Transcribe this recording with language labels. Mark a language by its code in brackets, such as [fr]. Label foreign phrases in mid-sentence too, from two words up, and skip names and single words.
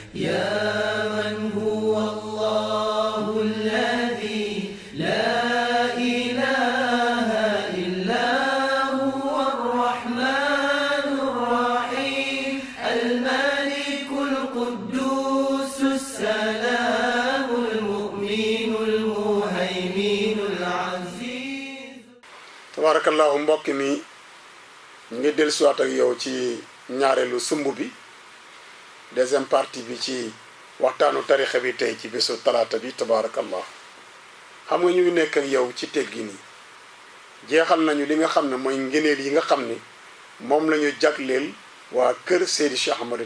[ar] يا من هو الله الذي لا إله إلا هو الرحمن الرحيم الملك القدوس السلام المؤمن المهيمن العزيز. تبارك الله [wo] mbokk mi ngi dellusiwaat ak yow ci ñaareelu sumb bi [fr] deuxième partie [wo] bi ci waxtaanu tarixa bi tey ci bésu talaata bi tabaarakallah xam nga ñu ngi nekk ak yow ci teggi ni jeexal nañu li nga xam ne mooy ngëneel yi nga xam ne moom la ñu jagleel waa kër Seydi Cheikh Ahmad